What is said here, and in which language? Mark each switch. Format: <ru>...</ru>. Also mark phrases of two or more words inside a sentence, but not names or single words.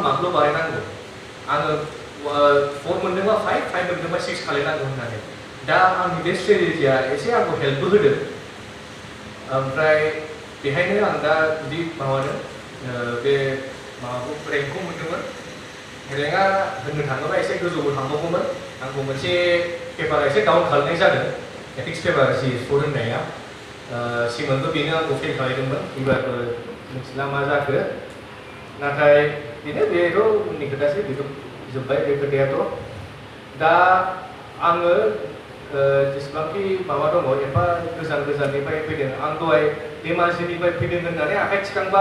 <brx>मार्कल' बारायनांगौ आङो 4 मोनदोंबा 5 मोनदोंबा 6 खालायनांगौ होननानै दा आंनि बे स्ट्रेटेजिया एसे आंखौ हेल्पबो होदों ओमफ्राय बेहायनो आं दा बिदि माबादों बे माबाखौ रेंकखौ मोनदोंमोन रेंकआ होननो थाङोबा एसे गोजौबो थांबावगौमोन आंखौ मोनसे पेपारा एसे डाउन खालामनाय जादों</brx> <en>ethics paper</en> <brx>si फोरोंनाया सिमोनबो बेनो आंखौ फेल खालामदोंमोन एबारबो मिथिला मा जाखो नाथाय बेनो बेथ' उननि खोथासै बेथ' जोब्बाय बे खोथायाथ' दा आङो जेसेबांखि माबा दङ एफा गोजान गोजाननिफ्राय फैदों आं दहाय धेमाजिनिफ्राय फैदों होननानै आखाइ थिखांबा</brx>